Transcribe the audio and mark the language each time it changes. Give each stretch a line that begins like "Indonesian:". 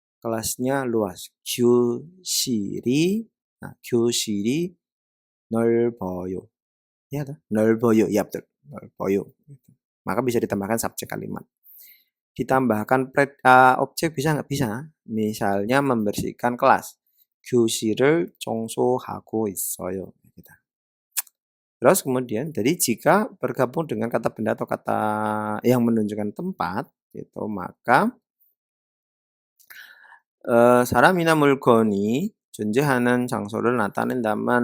Indonesian: Kelasnya luas.
Korean: 교실이 교실이 넓어요.
Indonesian: Ya toh? 넓어요. Ya betul. 넓어요. Maka bisa ditambahkan subjek kalimat. Ditambahkan objek bisa nggak? Bisa. Misalnya membersihkan kelas.
Korean: 교실을 청소하고 있어요.
Indonesian: Gitu. Terus kemudian, jadi jika bergabung dengan kata benda atau kata yang menunjukkan tempat, gitu, maka
Korean: 사람이나 물건이 존재하는 장소를 나타낸다.